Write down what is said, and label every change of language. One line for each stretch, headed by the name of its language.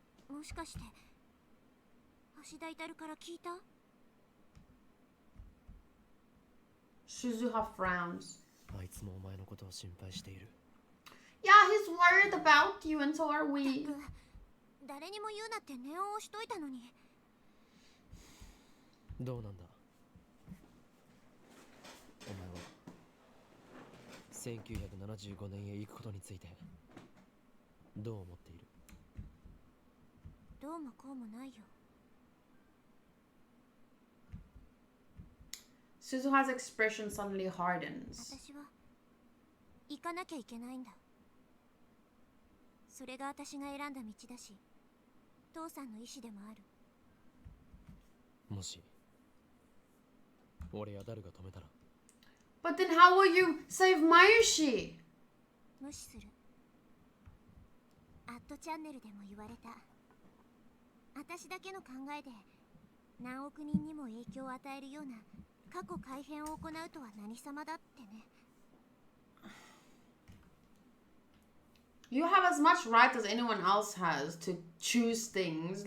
Japanese: もしかして橋田至から聞いた？
English: Suzuha frowns.
Japanese: あいつもお前のことを心配している。
English: Yeah, he's worried about you and so are we.
Japanese: 誰にも言うなって念を押しといたのに。どうなんだお前は1975年へ行くことについてどう思っている？どうもこうもないよ。
English: Suzuha's expression suddenly hardens.
Japanese: 私は行かなきゃいけないんだ。それが私が選んだ道だし、父さんの意志でもある。もし俺やダルが止めたら。
English: But then how will you save Mayushi?
Japanese: 無視する。アットチャンネルでも言われた。私だけの考えで何億人にも影響を与えるような過去改変を行うとは何様だってね。
English: You have as much right as anyone else has to choose things.